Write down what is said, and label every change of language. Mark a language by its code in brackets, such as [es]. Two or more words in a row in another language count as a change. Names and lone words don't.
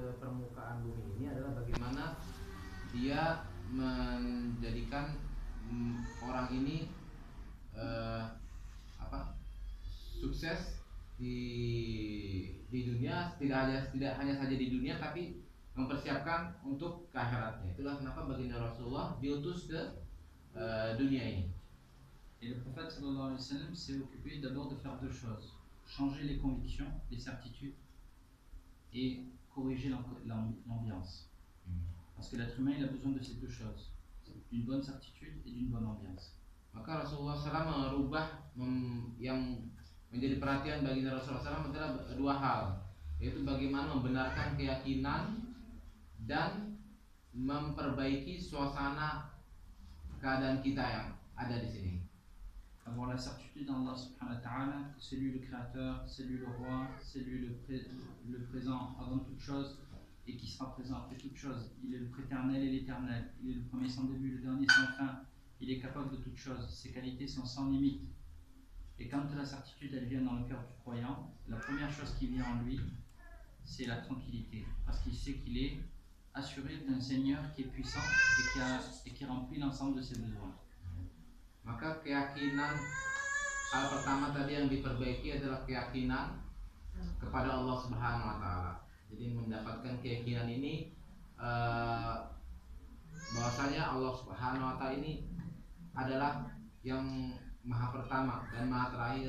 [id] permukaan bumi ini adalah bagaimana dia menjadikan orang ini sukses di dunia, tidak hanya saja di dunia, tapi mempersiapkan untuk ke akhiratnya. Itulah kenapa baginda Rasulullah diutus ke dunia ini. [fr] Et le prophète [ar] صلى الله عليه وسلم [fr] s'est occupé d'abord de faire deux choses: changer les convictions, les certitudes, et corriger l'ambiance. Parce que l'être humain il a besoin de ces deux choses, d'une bonne certitude et d'une bonne ambiance. [id] Maka Rasulullah SAW merubah yang menjadi perhatian baginda Rasulullah SAW adalah dua hal, yaitu bagaimana membenarkan keyakinan dan memperbaiki suasana keadaan kita yang ada di sini. [fr] Avoir la certitude en Allah [ar] سبحانه وتعالى, [fr] que c'est lui le créateur, c'est lui le roi, c'est lui le présent avant toute chose et qui sera présent après toute chose. Il est le préternel et l'éternel, il est le premier sans début, le dernier sans fin, il est capable de toutes choses, ses qualités sont sans limite. Et quand la certitude elle vient dans le cœur du croyant, la première chose qui vient en lui, c'est la tranquillité, parce qu'il sait qu'il est assuré d'un Seigneur qui est puissant et qui remplit l'ensemble de ses besoins. [id] Maka keyakinan, hal pertama tadi yang diperbaiki adalah keyakinan kepada Allah [ar] سبحانه وتعالى. [id] Jadi mendapatkan keyakinan ini bahwasanya Allah [ar] سبحانه وتعالى [id] ini adalah yang maha pertama dan maha terakhir.